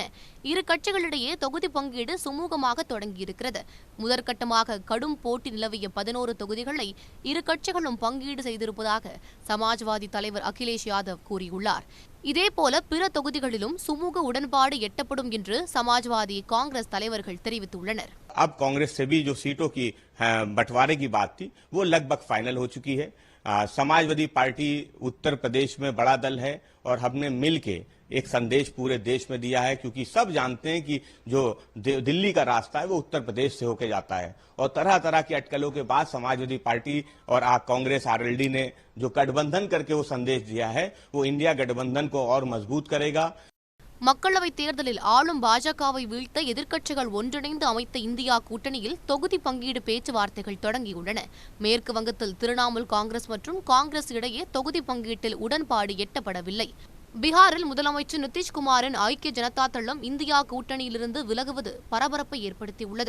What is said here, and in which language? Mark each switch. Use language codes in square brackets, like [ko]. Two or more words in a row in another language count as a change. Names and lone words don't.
[ta] இரு கட்சிகளிடையே தொகுதி பங்கீடு சுமூகமாக தொடங்கியிருக்கிறது. முதற்கட்டமாக கடும் போட்டி நிலவிய 11 தொகுதிகளை இரு கட்சிகளும் பங்கீடு செய்திருப்பதாக சமாஜ்வாதி தலைவர் அகிலேஷ் யாதவ் கூறியுள்ளார். இதேபோல பிற தொகுதிகளிலும் சுமூக உடன்பாடு எட்டப்படும் என்று சமாஜ்வாதி, காங்கிரஸ் தலைவர்கள் தெரிவித்துள்ளனர். [hi] अब कांग्रेस से भी जो सीटों की बंटवारे की बात थी वो लगभग फाइनल हो चुकी है. समाजवादी पार्टी उत्तर प्रदेश में बड़ा दल है और हमने मिलके एक संदेश पूरे देश में दिया है, क्योंकि सब जानते हैं कि जो दिल्ली का रास्ता है वो उत्तर प्रदेश से होकर जाता है और तरह तरह की अटकलों के बाद समाजवादी पार्टी और कांग्रेस आरएलडी ने जो गठबंधन करके वो संदेश दिया है वो इंडिया गठबंधन को और मजबूत करेगा. [ta] மக்களவைத் தேர்தலில் ஆளும் பாஜகவை வீழ்த்த எதிர்க்கட்சிகள் ஒன்றிணைந்து அமைத்த இந்தியா கூட்டணியில் தொகுதி பங்கீடு பேச்சுவார்த்தைகள் தொடங்கியுள்ளன. மேற்கு வங்கத்தில் திரிணாமுல் காங்கிரஸ் மற்றும் காங்கிரஸ் இடையே தொகுதி பங்கீட்டில் உடன்பாடு எட்டப்படவில்லை. பீகாரில் முதலமைச்சர் நிதிஷ்குமாரின் ஐக்கிய ஜனதா தளம் இந்தியா கூட்டணியிலிருந்து விலகுவது பரபரப்பை ஏற்படுத்தியுள்ளது.